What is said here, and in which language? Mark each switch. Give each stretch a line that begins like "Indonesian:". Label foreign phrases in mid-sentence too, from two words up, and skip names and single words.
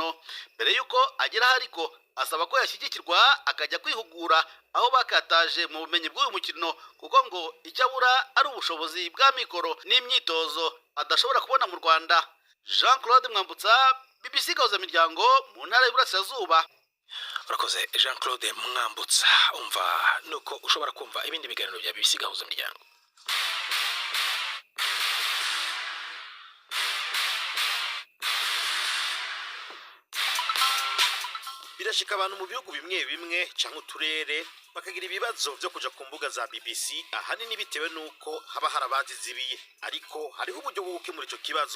Kinyarwanda: Mbere y'uko ageraho ariko asaba ko yashyigikirwa akajya kwihugura aho bakataje mu bumenyi bw'uyu mukino kuko ngo icyo abura ari ubushobozi bwa mikoro n'imyitozo adashobora kubona mu Rwanda. Jean-Claude Mwambutsa, BBC Gahuzamiryango mu ntara y'Iburasirazuba. Urakoze Jean-Claude Mwambutsa. Umva nuko ushobora kumva ibindi biganiro bya BBC Gahuzamiryango.
Rundi: Birashika abantu mu bihugu bimwe cyangwa uturere bakagira ibibazo byo kuja ku mbuga za BBC ahanini bitewe nuko haba harabazizibiye ariko hariho uburyo bwo gukemura ico kibazo.